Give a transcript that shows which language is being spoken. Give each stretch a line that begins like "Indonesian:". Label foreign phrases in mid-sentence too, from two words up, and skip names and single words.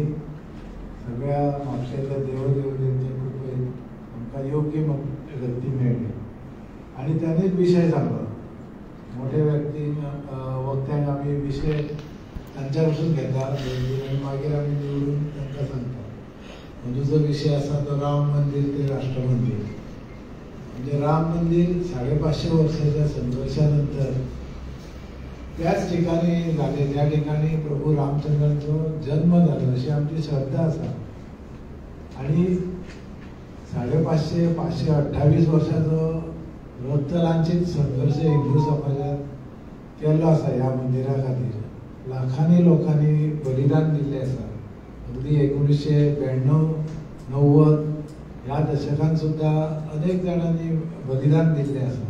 Konkani: आणि सगळ्या म्हापशेच्या देवदेवतेंचे खूप विषय सांगलो. मोठे व्यक्ती वक्त्यांक आमी विषय तांच्या कडसून घेता आणि मागीर आमी निवडून तांकां सांगता. म्हणजे जो विषय आसा तो राम मंदिर ते राष्ट्र मंदिर. म्हणजे राम मंदिर 550 वर्षाच्या संघर्षानंतर त्याच ठिकाणी झाले ज्या ठिकाणी प्रभू रामचंद्रांचो जन्म झालो अशी आमची श्रद्धा आसा. आणि 528 वर्षाचो रक्तलांछित संघर्ष हिंदू समाजात केल्लो आसा ह्या मंदिरा खातीर. लाखांनी लोकांनी बलिदान दिल्लें आसा. अगदी 1992-90 ह्या दशकांत सुद्धा अनेक जाणांनी बलिदान दिल्लें आसा.